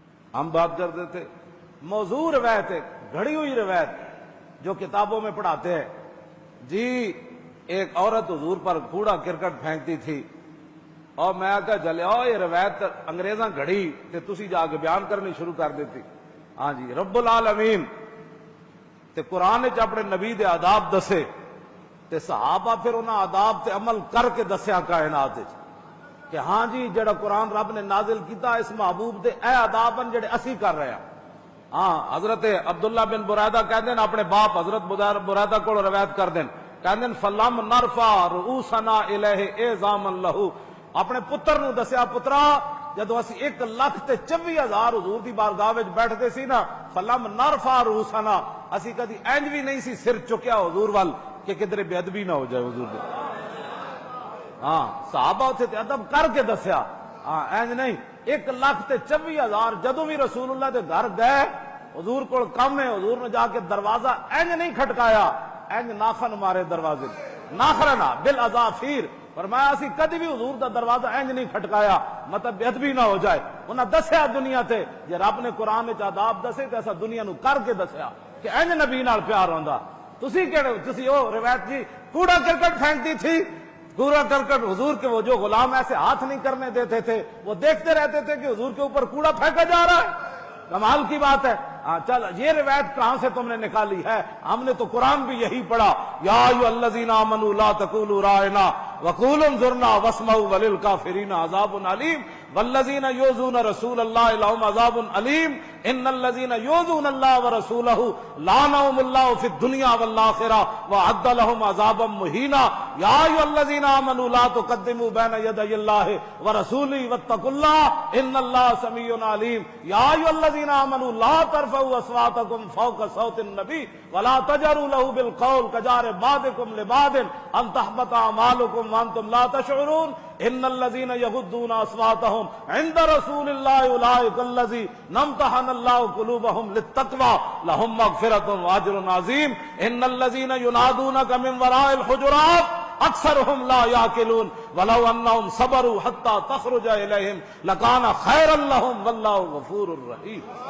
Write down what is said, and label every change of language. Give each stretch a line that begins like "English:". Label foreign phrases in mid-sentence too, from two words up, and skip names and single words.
Urdu: ہم بات کرتے تھے موضوع روایت ہے، گھڑی ہوئی روایت جو کتابوں میں پڑھاتے ہیں جی ایک عورت حضور پر کوڑا کرکٹ پھینکتی تھی اور میں کہا چلے
Punjabi: یہ روایت انگریزاں گھڑی تے تسی جا کے بیان کرنی شروع کر دیتی۔ ہاں جی رب العالمین تے قرآن چ اپنے نبی دے آداب دسے تے صحابہ پھر انہاں آداب تے عمل کر کے دسیا کائنات وچ کہ ہاں جی جڑا قرآن رب نے نازل کیتا اس محبوب دے اے آداب ہیں جڑے اسی کر رہے ہیں۔ ہاں حضرت عبداللہ بن برائدہ کہہ دیں اپنے باپ حضرت برائدہ کو روایت کر دیں کہہ دیں
Arabic: فلم نرفع رؤوسنا الیہ اعظاما لہ،
Punjabi: اپنے پتر نو دسیا پترا جدو اسی 1,24,000 حضور دی بارگاہ وچ بیٹھتے سی نا
Arabic: فلم نرفع رؤوسنا
Punjabi: اسی کدی انج بھی نہیں سی سر چکیا حضور وال کہ کدھر بے ادبی نہ ہو جائے حضور دے۔ ہاں صحابہ اتھے تے ادب کر کے دسیا، ہاں انج نہیں 1,24,000 جدوں بھی رسول اللہ دے گھر گئے حضور کو کم ہے حضور نے جا کے دروازہ انج نہیں کھٹکایا، انج ناخن مارے دروازے
Arabic: ناخرنا بالاظافیر،
Punjabi: فرمایا اسی کدی بھی حضور دا دروازہ انج نہیں کھٹکایا مطلب بے ادبی نہ ہو جائے۔ انہاں دسیا دنیا تے جے رب نے قرآن وچ آداب دسے تے ایسا دنیا نو کر کے دسیا کہ انج نبی نال پیار ہوندا۔ تسی کہڑے تسی او روایت
Urdu: جی کوڑا کرکٹ پھینکتی تھی، کوڑا کرکٹ حضور کے وہ جو غلام ایسے ہاتھ نہیں کرنے دیتے تھے وہ دیکھتے رہتے تھے کہ حضور کے اوپر کوڑا پھینکا جا رہا ہے، کمال کی بات ہے۔ چل یہ روایت کہاں سے تم نے نکالی ہے؟ ہم نے تو قرآن بھی یہی پڑھا
Arabic: یا ایھا الذین آمنوا لا تقولوا راعنا وقولوا انظرنا واسمعوا وللکافرین عذاب علیم والذین یؤذون رسول اللہ لهم عذاب علیم ان الذین یؤذون اللہ ورسولہ لعنهم اللہ فی الدنیا والآخرہ واعد لهم عذابا مہینا یا ایھا الذین آمنوا لا تقدموا بین یدی اللہ ورسولہ واتقوا اللہ ان اللہ سمیع علیم یا ایھا الذین آمنوا لا ترفعوا اصواتکم فوق صوت النبی ولا تجهروا له بالقول كجهر بعضکم لبعض ان تحبط اعمالکم وانتم لا تشعرون ان الذين يغضون اصواتهم عند رسول الله اولئك الذين امتحن الله قلوبهم للتقوى لهم مغفرة واجر عظيم ان الذين ينادونك من وراء الحجرات اکثرهم لا يعقلون ولو انهم صبروا حتى تخرج اليهم لكان خيرا لهم والله غفور رحيم۔